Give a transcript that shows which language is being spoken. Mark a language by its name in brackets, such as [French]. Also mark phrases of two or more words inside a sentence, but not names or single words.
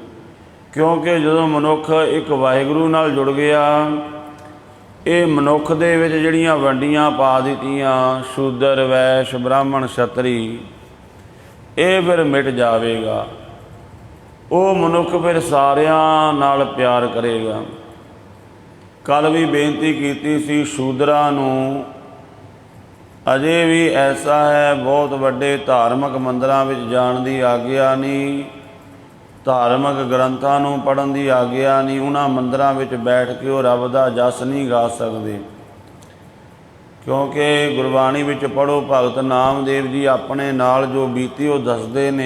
[Punjabi] ਕਿਉਂਕਿ ਜਦੋਂ ਮਨੁੱਖ ਇੱਕ ਵਾਹਿਗੁਰੂ ਨਾਲ ਜੁੜ ਗਿਆ, ਇਹ ਮਨੁੱਖ ਦੇ ਵਿੱਚ ਜਿਹੜੀਆਂ ਵੰਡੀਆਂ ਪਾ ਦਿੱਤੀਆਂ ਸ਼ੂਦਰ, ਵੈਸ਼, ਬ੍ਰਾਹਮਣ, ਛਤਰੀ, ਇਹ ਫਿਰ ਮਿਟ ਜਾਵੇਗਾ। ਉਹ ਮਨੁੱਖ ਫਿਰ ਸਾਰਿਆਂ ਨਾਲ ਪਿਆਰ ਕਰੇਗਾ। ਕੱਲ੍ਹ ਵੀ ਬੇਨਤੀ ਕੀਤੀ ਸੀ, ਸ਼ੂਦਰਾਂ ਨੂੰ ਅਜੇ ਭੀ ਐਸਾ ਹੈ, ਬਹੁਤ ਵੱਡੇ ਧਾਰਮਿਕ ਮੰਦਿਰਾਂ ਵਿੱਚ ਜਾਣ ਦੀ ਆਗਿਆ ਨਹੀਂ, ਧਾਰਮਿਕ ਗ੍ਰੰਥਾਂ ਨੂੰ ਪੜ੍ਹਨ ਦੀ ਆਗਿਆ ਨਹੀਂ, धार्मिक ग्रंथां नूं पढ़न दी आग्या नहीं। ਉਨ੍ਹਾਂ ਮੰਦਿਰਾਂ ਵਿੱਚ ਬੈਠ ਕੇ ਵੋ ਰੱਬ ਦਾ ਜੱਸ ਨਹੀਂ ਗਾ ਸਕਦੇ, ਕਿਉਂਕਿ ਗੁਰਬਾਣੀ ਵਿੱਚ ਪੜ੍ਹੋ, ਭਗਤ ਨਾਮਦੇਵ ਜੀ ਆਪਣੇ ਨਾਲ ਜੋ ਬੀਤੀ ਵੋ ਦੱਸਦੇ ਨੇ।